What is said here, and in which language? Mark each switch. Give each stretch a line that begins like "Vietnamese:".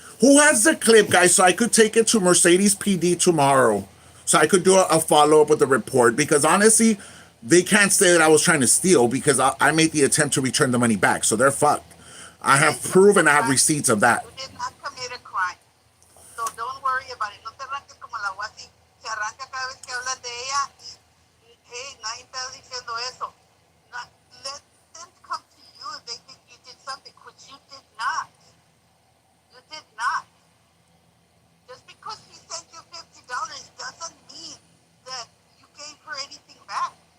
English: Who has the clip, guys, so I could take it to Mercedes PD tomorrow? So I could do a follow-up with the report. Because honestly, they can't say that I was trying to steal because I made the attempt to return the money back. So they're fucked. I have proof and I have receipts of that. You did not commit a crime. So don't worry about it.
Spanish: No te arranques como la guasi. Se arranca cada vez que hablas de ella y hey, nadie está diciendo eso.
English: Not, let them come to you if they think you did something, which you did not. You did not. Just because she sent you $50 doesn't mean that you gave her anything back.